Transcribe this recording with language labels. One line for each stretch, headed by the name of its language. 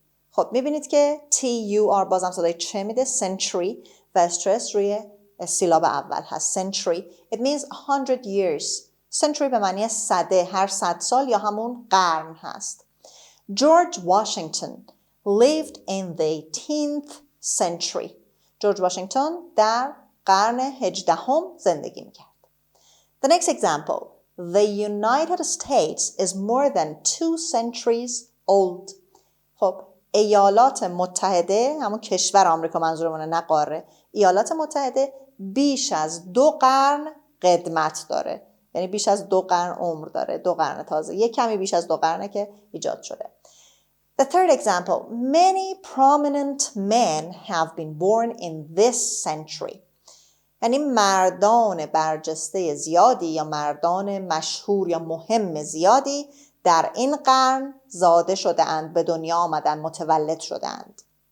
Persian: خب میبینید که T-U-R بازم صدای چه میده. Century و استرس روی سیلاب اول هست.
English: Century. It means 100 years.
Persian: Century به معنی صده، هر 100 سال یا همون قرن هست.
English: George Washington lived in the 18th century.
Persian: جورج واشنگتن در قرن 18 زندگی میکرد.
English: The next example. The United States is more than 2 centuries old.
Persian: خب ایالات متحده، همون کشور آمریکا منظورمونه نه قاره، ایالات متحده بیش از 2 قرن قدمت داره. یعنی بیش از 2 قرن عمر داره. 2 قرن تازه. یک کمی بیش از 2 قرنه که ایجاد شده.
English: The third example. Many prominent men have been born in this century.
Persian: یعنی مردان برجسته زیادی یا مردان مشهور یا مهم زیادی در این قرن زاده شده اند، به دنیا آمدن، متولد شده اند.